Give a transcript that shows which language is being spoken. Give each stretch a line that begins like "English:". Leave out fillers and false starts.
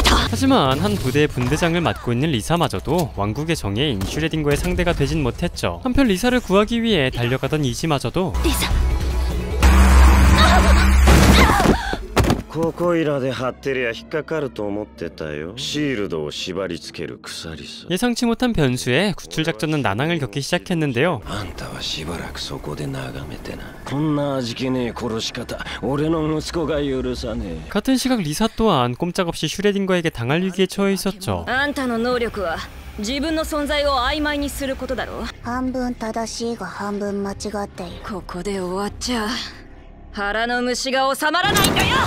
Korean: 하지만 한 부대의 분대장을 맡고 있는 리사마저도 왕국의 정예인 슈레딩거의 상대가 되진 못했죠. 한편 리사를 구하기 위해 달려가던 이지마저도
Japanese: ここいらで張ってりゃ引っかかると思ってたよ。シールドを縛り付ける鎖さ。
Korean: 예상치 못한 변수에 구출작전은 난항을 겪기 시작했는데요.
Japanese: あんたはしばらくそこで眺めてな。こんな味気ねえ殺し方、俺の息子が許さねえ。
Korean: 같은 시각 리사 또한 꼼짝없이 슈레딩거에게 당할 위기에 처해 있었죠.
Japanese: あんたの能力は自分の存在を曖昧にすることだろう。半分正しいが半分間違っている。ここで終わっちゃ腹の虫が収まらないんだよ。